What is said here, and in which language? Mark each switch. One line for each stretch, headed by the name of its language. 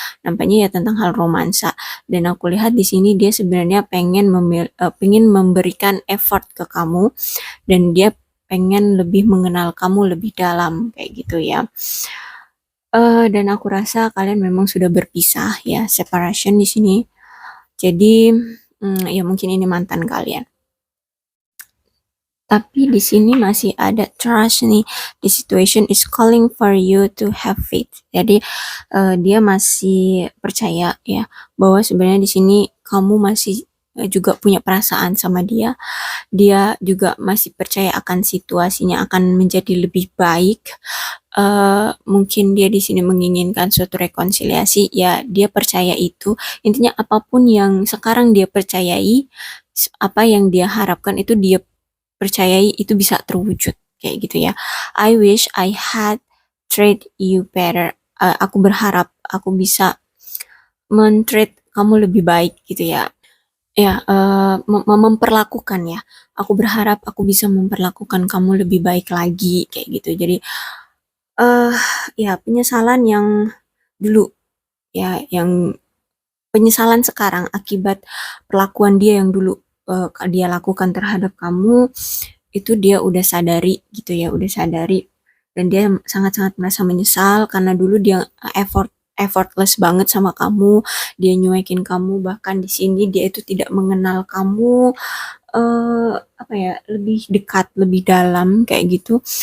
Indonesian: Nampaknya ya tentang hal romansa. Dan aku lihat di sini dia sebenarnya pengen memberikan effort ke kamu dan dia pengen lebih mengenal kamu lebih dalam kayak gitu ya. Dan aku rasa kalian memang sudah berpisah ya, separation di sini. Jadi ya mungkin ini mantan kalian. Tapi di sini masih ada trust nih.
English: The situation is calling for you to have faith.
Indonesian: Jadi dia masih percaya ya bahwa sebenarnya di sini kamu masih juga punya perasaan sama dia. Dia juga masih percaya akan situasinya akan menjadi lebih baik. Mungkin dia di sini menginginkan suatu rekonsiliasi, ya dia percaya itu. Intinya apapun yang sekarang dia percayai, apa yang dia harapkan itu dia percayai itu bisa terwujud kayak gitu ya.
English: I wish I had treat you better.
Indonesian: Aku berharap aku bisa men-treat kamu lebih baik gitu ya. Ya, memperlakukan ya. Aku berharap aku bisa memperlakukan kamu lebih baik lagi kayak gitu. Jadi eh ya penyesalan yang dulu ya, yang penyesalan sekarang akibat perlakuan dia yang dulu dia lakukan terhadap kamu, itu dia udah sadari gitu ya, udah sadari, dan dia sangat-sangat merasa menyesal karena dulu dia effortless banget sama kamu, dia nyuekin kamu, bahkan di sini dia itu tidak mengenal kamu apa ya, lebih dekat, lebih dalam kayak gitu.